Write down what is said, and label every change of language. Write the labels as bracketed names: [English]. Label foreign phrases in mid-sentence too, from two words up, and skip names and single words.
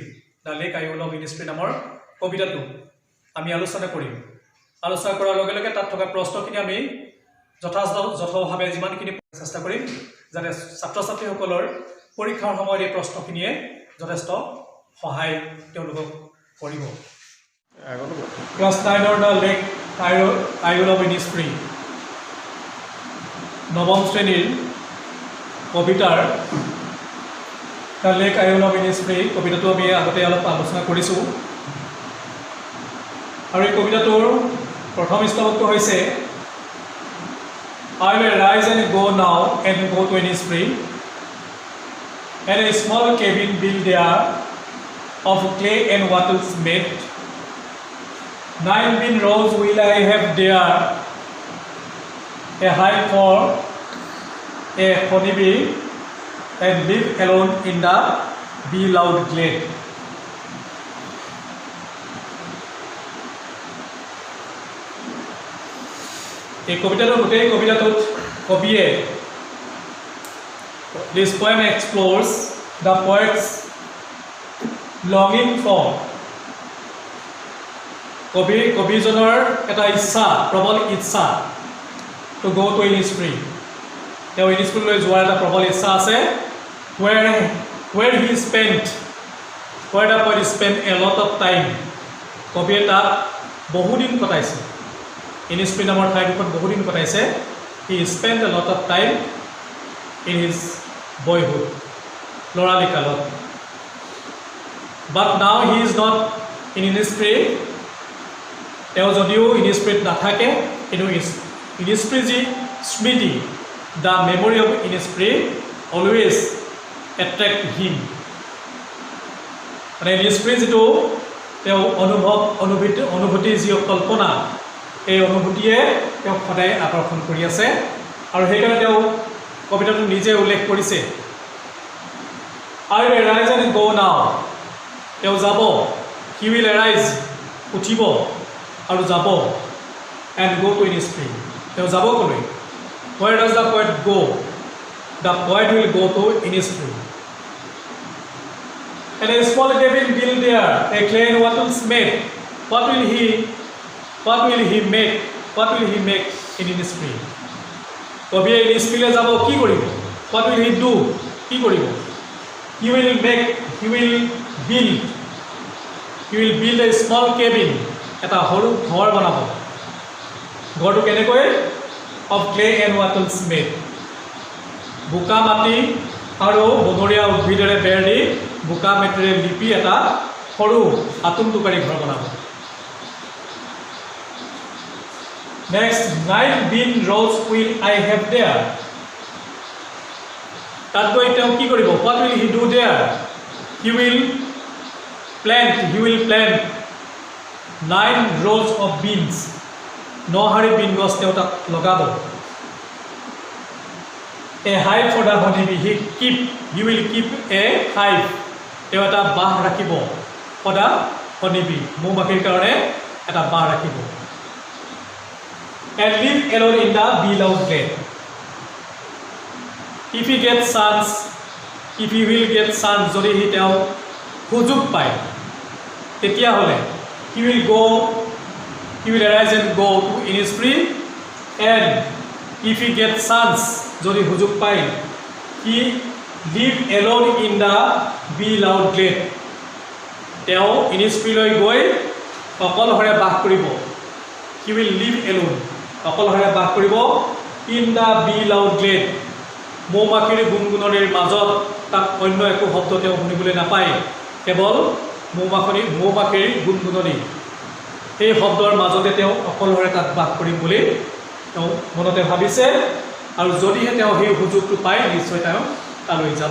[Assamese] দ্য লেক আই উইল লাভ ইজ ফ্ৰী নামৰ কবিতাটো আমি আলোচনা কৰিম আলোচনা কৰাৰ লগে লগে তাত থকা প্ৰশ্নখিনি আমি যথাযথভাৱে যিমানখিনি চেষ্টা কৰিম যাতে ছাত্ৰ ছাত্ৰীসকলৰ পৰীক্ষাৰ সময়ত এই প্ৰশ্নখিনিয়ে যথেষ্ট সহায় তেওঁলোকক কৰিব ক্লাছ 9ৰ দ্য লেক আই উইল লাভ ইজ ফ্ৰী নৱম শ্ৰেণীৰ কবিতাৰ দ্য লেক আই উইল লাভ ইজ ফ্ৰী কবিতাটো আমি আগতে অলপ আলোচনা কৰিছোঁ আৰু এই কবিতাটোৰ প্ৰথম স্তৱকটো হৈছে [English] I will rise and go now and go to Innisfree and a small cabin built there of clay and wattles made 9 bin rows will I have there a hide for a honeybee and live alone in the beloved glade [Assamese] এই কবিতাটোৰ গোটেই কবিতাটোত কবিয়ে [English] this poem explores the poet's longing for [Assamese] কবিজনৰ এটা ইচ্ছা প্ৰবল ইচ্ছা [English] to go to Innisfree [Assamese] তেওঁ ইনিছফ্ৰীলৈ যোৱাৰ এটা প্ৰবল ইচ্ছা আছে [English] where the poet spent a lot of time [Assamese] কবিয়ে তাত বহুদিন কটাইছে Innisfree নামৰ ঠাইডোখৰত বহুদিন কটাইছে [English] he spent a lot of time in his boyhood [Assamese] ল'ৰালি কালত [English] but now he is not in Innisfree [Assamese] তেওঁ যদিও Innisfreeত নাথাকে কিন্তু Innisfree যি স্মৃতি [English] the memory of Innisfree always attract him [Assamese] মানে Innisfree যিটো তেওঁ অনুভূতি যি কল্পনা এই অনুভূতিয়ে তেওঁক সদায় আকৰ্ষণ কৰি আছে আৰু সেইকাৰণে তেওঁ কবিতাটো নিজে উল্লেখ কৰিছে [English] I will arise and go now [Assamese] তেওঁ যাব [English] he will arise [Assamese] উঠিব আৰু যাব [English] and go to Innisfree [Assamese] তেওঁ যাব কলৈ [English] where does the poet go the poet will go to Innisfree and a small cabin built there a clay and wattles made what will he make in Innisfree [Assamese] কবিয়ে Innisfreeলৈ যাব কি কৰিব [English] what will he do [Assamese] কি কৰিব [English] he will build a small cabin [Assamese] এটা সৰু ঘৰ বনাব ঘৰটো কেনেকৈ [English] of clay and wattles made [Assamese] বোকা মাটি আৰু বনৰীয়া উদ্ভিদেৰে বেৰ দি বোকা মাটিৰে লিপি এটা সৰু আতুমটোকাৰী ঘৰ বনাব [English] Next 9 bin rows will I have there [Assamese] তাত গৈ তেওঁ কি কৰিব [English] what will he do there he will plant 9 rows of beans [Assamese] 9 হাৰি বিন গছ তেওঁ তাত লগাব [English] a hive for the honeybee he will keep a hive [Assamese] তেওঁ এটা বাহ ৰাখিব [English] for the honeybee [Assamese] মৌমাখিৰ কাৰণে এটা বাহ ৰাখিব [English] and live alone in the beloved glade if he will get chance যদি he [Assamese] তেওঁ সুযোগ পায় তেতিয়া হলে [English] he will arise and go to Innisfree and if he get [Assamese] chance যদি সুযোগ পায় [English] he live alone in the beloved glade [Assamese] তেওঁ Innisfreeলৈ গৈ অকলশৰে বাস কৰিব [English] he will live alone [Assamese] অকলশৰে বাস কৰিব [English] in the beloved glade [Assamese] মৌমাখিৰ গুণগুণনিৰ মাজত তাক অন্য একো শব্দ তেওঁ শুনিবলৈ নাপায়, কেৱল মৌ-মাখিৰ গুণগুণনি। সেই শব্দৰ মাজতে তেওঁ অকলশৰে তাত বাস কৰিম বুলি তেওঁ মনতে ভাবিছে, আৰু যদিহে তেওঁ সেই সুযোগটো পায় নিশ্চয় তেওঁ তালৈ যাব।